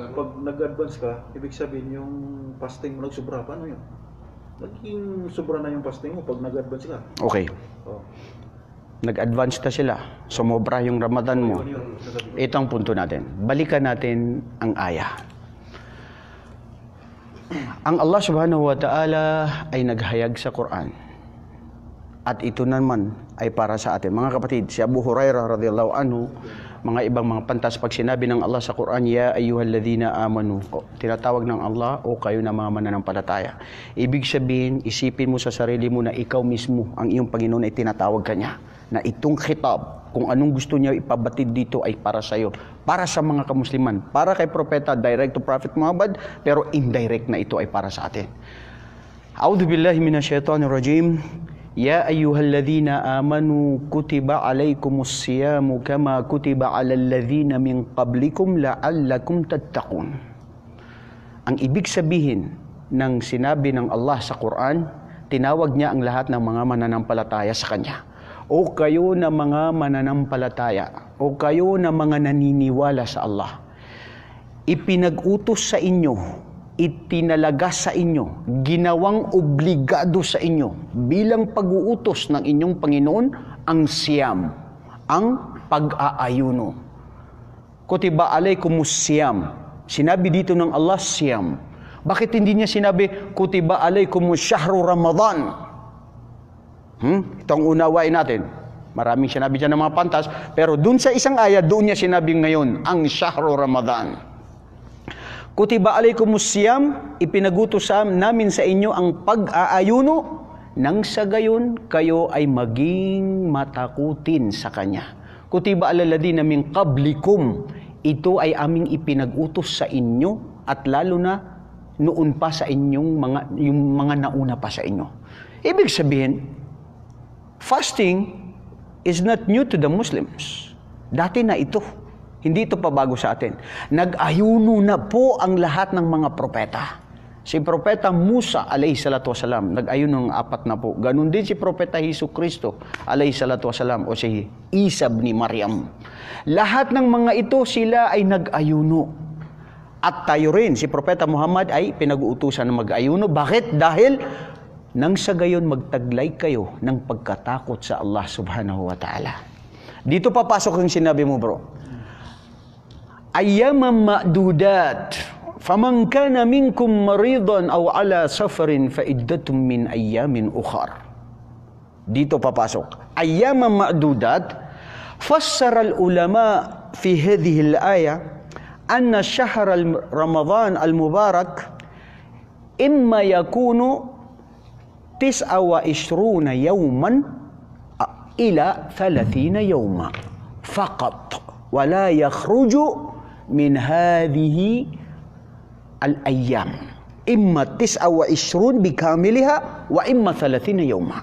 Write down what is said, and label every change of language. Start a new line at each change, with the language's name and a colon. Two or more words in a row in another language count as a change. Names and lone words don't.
Filipino: pag nag-advance ka, ibig sabihin yung fasting mo nagsobra, paano yun? Naging sobra na yung fasting mo pag nag-advance ka. Okay. Oh. Nag-advance na sila. Sumobra yung Ramadan mo. Ito ang punto natin. Balikan natin ang aya. Ang Allah
Arabic: سبحانه وتعالى
Filipino: ay naghayag sa Quran. At ito naman ay para sa atin. Mga kapatid, si Abu Hurairah
Arabic: رضي الله عنه,
Filipino: mga ibang mga pantas, pag sinabi ng Allah sa Quran,
Arabic: يا أيها الذين آمنوا,
Filipino: tinatawag ng Allah, o kayo na mga mananampalataya. Ibig sabihin, isipin mo sa sarili mo na ikaw mismo, ang iyong Panginoon ay tinatawag ka niya. Na itong khitab, kung anong gusto niya ipabatid dito ay para sa iyo. Para sa mga kamusliman. Para kay Propeta,
English: direct to Prophet Muhammad,
Filipino: pero indirect na ito ay para sa atin.
Arabic: أعوذ بالله من الشيطان الرجيم. يا أيها الذين آمنوا كتب عليكم الصيام كما كتب على الذين من قبلكم لعلكم تتقون.
Filipino: Ang ibig sabihin ng sinabi ng Allah sa Quran, tinawag niya ang lahat ng mga mananampalataya sa Kanya. O kayo na mga mananampalataya, o kayo na mga naniniwala sa Allah, ipinag-utos sa inyo, itinalaga sa inyo, ginawang obligado sa inyo bilang pag-uutos ng inyong Panginoon ang siyam, ang pag-aayuno.
Arabic: كتب عليكم الصيام.
Filipino: Sinabi dito ng Allah siyam. Bakit hindi niya sinabi
Arabic: كتب عليكم شهر رمضان?
Filipino: Ito ang unawain natin. Maraming sinabi dyan ng mga pantas, pero dun sa isang ayat, doon niya sinabi ngayon, ang
Arabic: شهر رمضان. كتب عليكم الصيام,
Filipino: ipinagutos namin sa inyo ang pag-aayuno, nang sa gayon kayo ay maging matakutin sa Kanya.
Arabic: كتب على الذين من قبلكم,
Filipino: ito ay aming ipinag-utos sa inyo at lalo na noon pa sa inyong yung mga nauna pa sa inyo. Ibig sabihin,
English: fasting is not new to the Muslims.
Filipino: Dati na ito. Hindi ito pa bago sa atin. Nag-ayuno na po ang lahat ng mga propeta. Si Propeta Musa,
Arabic: عليه الصلاة والسلام,
Filipino: nag-ayuno ng 4 na po. Ganon din si Propeta Hesus Kristo,
Arabic: عليه الصلاة والسلام,
Filipino: o si Isa ni Maryam. Lahat ng mga ito, sila ay nag-ayuno. At tayo rin, si Propeta Muhammad ay pinag-uutusan na mag-ayuno. Bakit? Dahil nang sa gayon magtaglay kayo ng pagkatakot sa Allah
Arabic: سبحانه وتعالى.
Filipino: Dito papasok yung sinabi mo, bro.
Arabic: أياما معدودات. فمن كان منكم مريضا أو على سفر فعدة من أيام أخر.
Filipino: Dito papasok.
Arabic: أياما معدودات. فسر العلماء في هذه الآية أن شهر رمضان المبارك إما يكون 29 يوما إلى 30 يوما فقط ولا يخرج من هذه الأيام إما 29 بكاملها وإما 30 يوما.